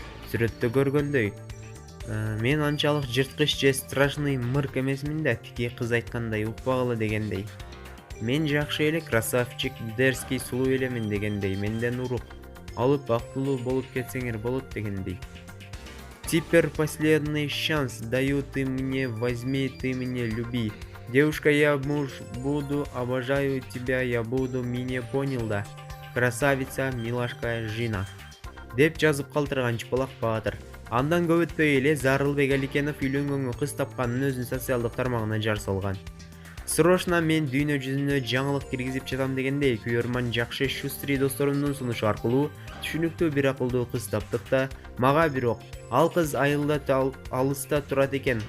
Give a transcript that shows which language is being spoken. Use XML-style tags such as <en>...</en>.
<ky>Сүрөттө көргөндөй, мен анчалык жырткыч же страшный мырк эмесмин да, тиги кыз айткандай укпагыла дегендей. Мен жакшы эле</ky> <ru>красавчик, дерзкий,</ru> <ky>сулуу элемин дегендей, менден урук алып бактылуу болуп кетсеңер болот дегендей.</ky> <ru>Теперь последний шанс даю, ты мне возьми, ты меня люби. Девушка, я муж буду, обожаю тебя, я буду, меня понял да. Красавица, милашка,</ru> <ky>жина. Деп жазып калтырган Чыпалак Баатыр. Андан көп өтпөй эле Зарылбек Аликенов үйлөнгөнгө кыз тапканын өзүнүн социалдык тармагына жар салган. Срочно мен дүйнө жүзүнө жаңылык киргизип жатам дегендей, күйөрман жакшы шустрий досторумдун сунушу аркылуу түшүнүктүү бир акылдуу кыз таптык да, мага бирок ал кыз айылда алыста турат экен.</ky>